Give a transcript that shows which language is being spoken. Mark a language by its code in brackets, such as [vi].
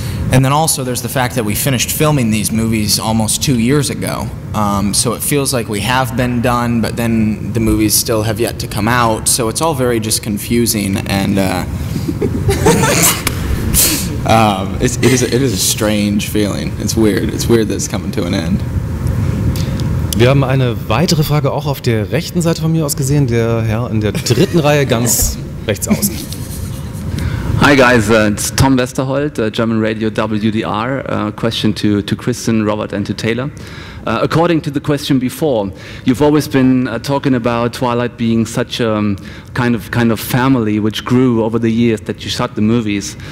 [en] And then also there's the fact that we finished filming these movies almost 2 years ago. So it feels like we have been done, but then the movies still have yet to come out. So it's all very just confusing, and it is a strange feeling. It's weird. It's weird that it's coming to an end. [de] Wir haben eine weitere Frage auch auf der rechten Seite von mir aus gesehen, der Herr in der 3. Reihe ganz rechts außen. [en] Hi guys, it's Tom Westerholt, German radio WDR. Question to Kristen, Robert and to Taylor. According to the question before, you've always been talking about Twilight being such a kind of family which grew over the years that you shot the movies.